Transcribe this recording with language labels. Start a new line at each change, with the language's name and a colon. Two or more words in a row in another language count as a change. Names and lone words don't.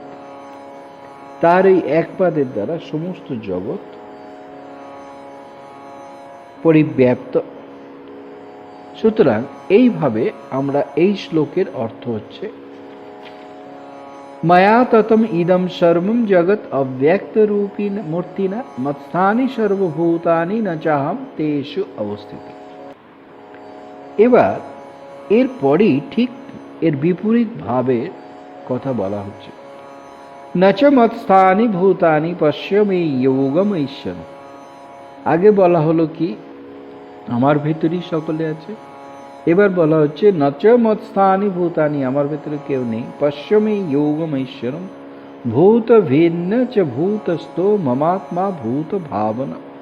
Bangla: তার এই এক পাদের দ্বারা সমস্ত জগৎ পরিব্যাপ্ত। সুতরাং এইভাবে আমরা এই শ্লোকের অর্থ হচ্ছে
Sanskrit: ময়া ততম ইদম সর্বম জগৎ অব্যক্ত রূপীন মূর্তিনা মৎস্থানি সর্বভূতানি ন চাহম তেষু অবস্থিত।
Bangla: এবার এরপরই ঠিক এর বিপরীত ভাবের কথা বলা হচ্ছে,
Sanskrit: নচ মৎস্থানি ভূতানি পশ্য মে যোগম ঈশ্বর।
Bangla: আগে বলা হলো কি আমার ভেতরই সকলে আছে, এবার বলা হচ্ছে
Sanskrit: নচ মৎস্থানি ভূতানি,
Bangla: আমার ভেতরে কেউ নেই,
Sanskrit: পশ্য মে যোগম ঈশ্বরম ভূত ভিন্ন চ ভূতস্থো মমাত্মা ভূত ভাবনা।